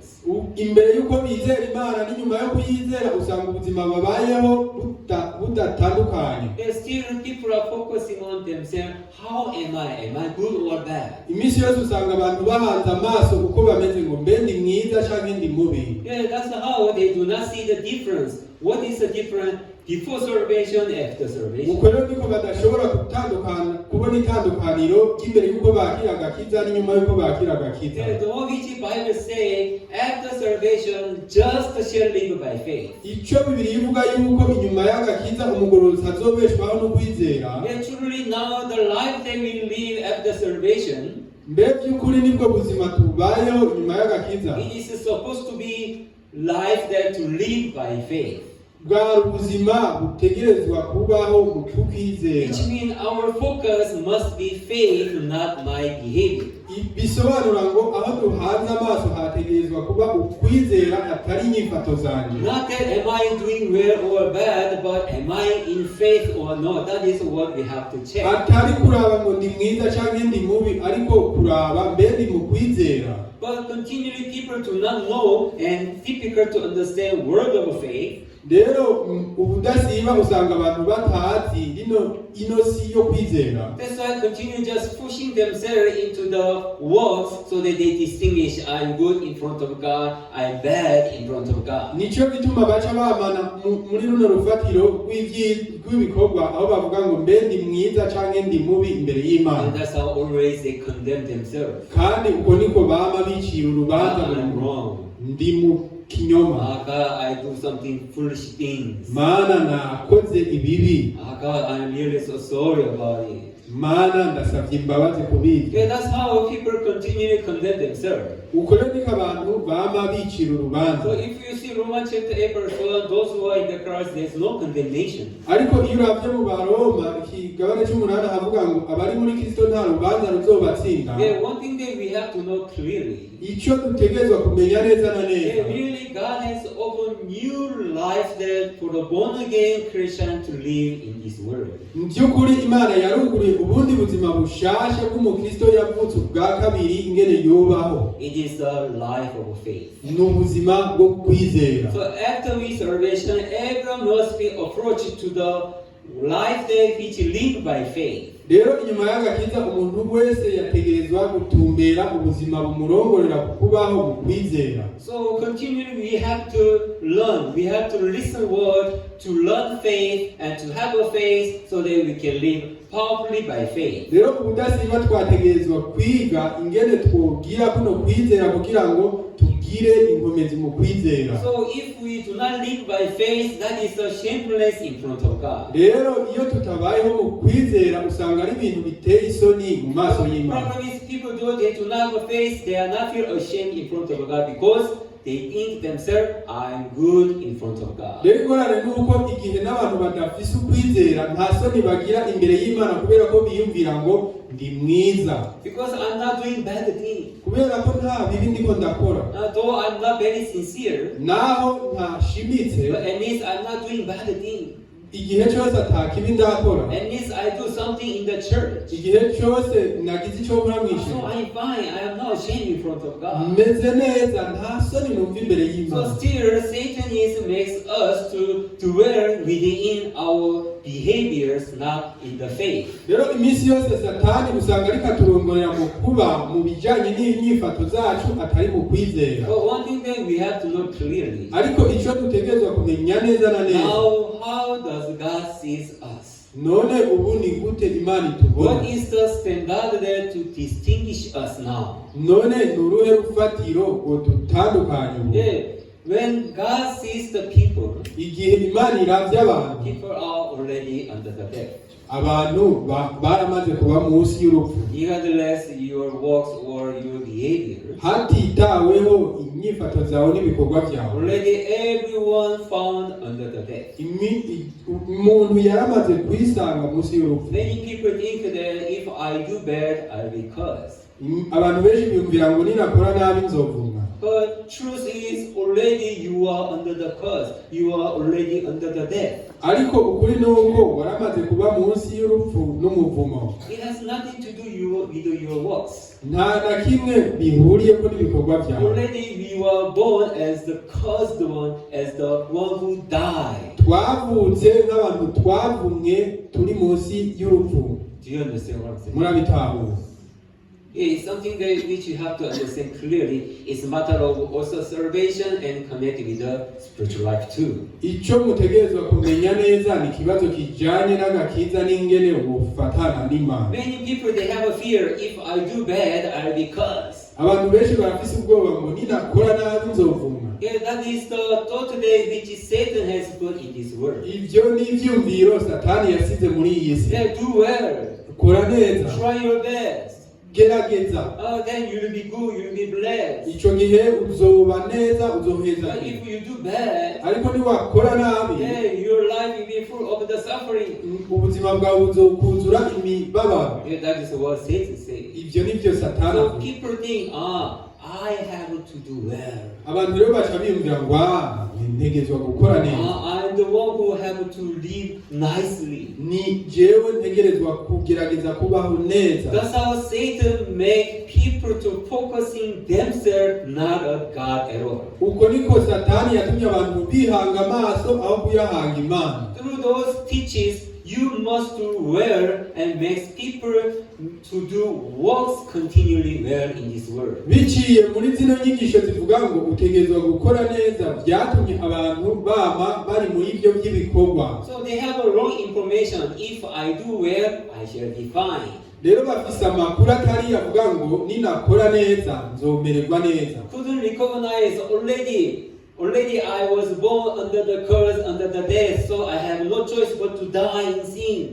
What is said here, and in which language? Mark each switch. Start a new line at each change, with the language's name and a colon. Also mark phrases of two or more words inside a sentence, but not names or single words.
Rundi: Imbere yuko bizera Imana n'inyuma yo kuyizera usanga ubuzima babayeho budatandukanye.
English: Still people are focusing on themselves. How am I? Am I good or bad?
Rundi: Imisi yose usanga abantu bahanze amaso uko bameze ngo mbe ndi mwiza canke ndi mubi.
English: Yeah, that's how they do not see the difference. What is the difference before salvation, after salvation?
Rundi: Uko rero niko badashobora kubona itandukaniro ry'imbere yuko bakira agakiza n'inyuma yuko bakira agakiza.
English: The one which the Bible say, after salvation, just shall live by faith.
Rundi: Ico Bibiliya ivuga yuko inyuma y'agakiza umugorozi azobeshwaho no kwizera.
English: Truly now the life that we live after salvation,
Rundi: mbebye ukuri nibwo buzima tubayeho inyuma y'agakiza.
English: It is supposed to be life that to live by faith.
Rundi: Bwa ubuzima butegerezwa kubaho mu kwizera.
English: Which means our focus must be faith, not my behavior.
Rundi: bisobanura ngo aho duhanze amaso hategerezwa kuba ukwizera atari inyifato zanje.
English: Not that am I doing well or bad, but am I in faith or not? That is what we have to check.
Rundi: Atari kuraba ngo ndi mwiza cyangwa ndi mubi, ariko kuraba mbe ndi mu kwizera.
English: But continually people do not know and difficult to understand word of faith.
Rundi: Rero ubudasiba usanga abantu batazi ino si yo kwizera.
English: That's why continue just pushing themselves into the works so that they distinguish, I'm good in front of God, I'm bad in front of God.
Rundi: Nico bituma baca bamana muri runo rufatiro rw'ibikorwa aho bavuga ngo mbe ndi mwiza canke ndi mubi imbere y'Imana.
English: And that's how always they condemn themselves.
Rundi: Kandi uko niko bama bicira urubanza
English: I'm wrong.
Rundi: Ndi mu kinyoma.
English: God, I do something foolish things.
Rundi: Mana nakoze ibibi.
English: God, I'm really so sorry about it.
Rundi: Mana ndasavye imbabazi kubiki.
English: Yeah, that's how people continually condemn themselves.
Rundi: Uko rero niko abantu bama bicira urubanza.
English: So if you see Romans chapter 8 verse 1, those who are in the Christ, there's no condemnation.
Rundi: Ariko iyo uravye mu Baroma ikigabane cy'umunani havuga ngo abari muri Kristo nta rubanza ruzobatsinda.
English: Yeah, one thing that we have to know clearly.
Rundi: Icyo dutegerezwa kumenya neza na neza.
English: Yeah, really God has opened new life there for the born again Christian to live in His Word.
Rundi: Byukuri Imana yaruguruye ubundi buzima bushasha bw'umukristo yavutse ubwa kabiri ingene yubaho.
English: It is the life of faith.
Rundi: N'ubuzima bwo kwizera.
English: So after we salvation, everyone must be approached to the life that which live by faith.
Rundi: Rero inyuma y'agakiza umuntu wese yategerezwa gutumbera ubuzima bumurongorera kubaho mu kwizera.
English: So continually we have to learn, we have to listen word, to learn faith and to have a faith so that we can live powerfully by faith.
Rundi: Rero ubudasiba twategerezwa kwiga ingene twogira kuno kwizera kugira ngo tugire inkomezi mu kwizera.
English: So if we do not live by faith, that is a shameless in front of God.
Rundi: Rero iyo tutabayeho mu kwizera usanga ari ibintu biteye isoni mu maso y'Imana.
English: Problem is people they do not have faith, they are not feel ashamed in front of God because they think themselves, I'm good in front of God.
Rundi: Rero ingorane nuko igihe n'abantu badafise ukwizera nta soni bagira imbere y'Imana kubera ko biyumvira ngo ndi mwiza.
English: Because I'm not doing bad things.
Rundi: Kubera ko nta bibi ndiko ndakora.
English: Though I'm not very sincere.
Rundi: Naho ntashimitse.
English: But at least I'm not doing bad things.
Rundi: Igihe cyose atakibi ndakora.
English: At least I do something in the church.
Rundi: Igihe cyose nagize icyo nkora mw'ishuri.
English: So I'm fine. I am not ashamed in front of God.
Rundi: Meze neza nta soni numva imbere y'Imana.
English: So still Satan makes us to dwell within our behaviors, not in the faith.
Rundi: Rero iminsi yose Satani usanga ariko aturongorera mu kuba mu bijanye n'inyifato zacu atari mu kwizera.
English: But one thing that we have to know clearly.
Rundi: Ariko icyo dutegerezwa kumenya neza na neza.
English: How does God sees us?
Rundi: None ubu ni gute Imana itubona?
English: What is the standard there to distinguish us now?
Rundi: None nuruhe rufatiro ngo dutandukanye ubu?
English: Yeah. When God sees the people,
Rundi: igihe Imana iravye abantu,
English: people are already under the death.
Rundi: Abantu baramaze kuba munsi y'urupfu.
English: Regardless your works or your behavior.
Rundi: Hatitaweho inyifato zawe n'ibikorwa byawe.
English: Already everyone found under the death.
Rundi: Umuntu yaramaze kwisanga munsi y'urupfu.
English: Many people think that if I do bad, I'll be cursed.
Rundi: Abantu benshi biyumvira ngo ninakora nabi nzovumwa.
English: But truth is, already you are under the curse. You are already under the death.
Rundi: Ariko ukuri nuko waramaze kuba munsi y'urupfu n'umuvumo.
English: It has nothing to do with your works.
Rundi: Nta na kimwe bihuriyeko n'ibikorwa byawe.
English: Already we were born as the cursed one, as the one who died.
Rundi: Twavutse nk'abantu twavumwe turi munsi y'urupfu.
English: Do you understand what I'm saying?
Rundi: Murabitahura.
English: It's something that which you have to understand clearly. It's a matter of also salvation and connected with the spiritual life too.
Rundi: Icyo mutegerezwa kumenya neza ni kibazo kijanye n'agakiza n'ingene ufatana n'Imana.
English: Many people they have a fear, if I do bad, I'll be cursed.
Rundi: Abantu benshi barafise ubwoba ngo ninakora nabi nzovumwa.
English: Yeah, that is the thought today which Satan has put in his word.
Rundi: Ivyo ni ivyumviro Satani yasize muri iyi si.
English: Yeah, do well.
Rundi: Kora neza.
English: Try your best.
Rundi: gerageza,
English: then you will be good, you will be blessed.
Rundi: ico gihe uzoba neza, uzoheza.
English: But if you do bad,
Rundi: Ariko niwakora nabi,
English: your life will be full of the suffering.
Rundi: ubuzima bwawe buzokuzura imibabaro.
English: That is what Satan says.
Rundi: Ivyo nivyo Satani
English: So
Rundi: avuga.
English: people think, I have to do well.
Rundi: Abantu rero baca biyumvira ngo ntegezwa gukora neza,
English: I'm the one who have to live nicely.
Rundi: ni jewe ntegerezwa kugerageza kubaho neza.
English: That's how Satan make people to focusing themselves, not on God at all.
Rundi: Uko niko Satani yatumye abantu bihanga amaso aho kuyahanga Imana.
English: Through those teachings, you must do well and makes people to do works continually well in this world.
Rundi: Biciye muri zino nyigisho zivuga ngo utegerezwa gukora neza, byatumye abantu bama bari muri ibyo by'ibikorwa.
English: So they have a wrong information. If I do well, I shall be fine.
Rundi: Rero bafise amakuru atari avuga ngo ninakora neza nzomererwa neza.
English: Couldn't recognize already I was born under the curse, under the death, so I have no choice but to die in sin.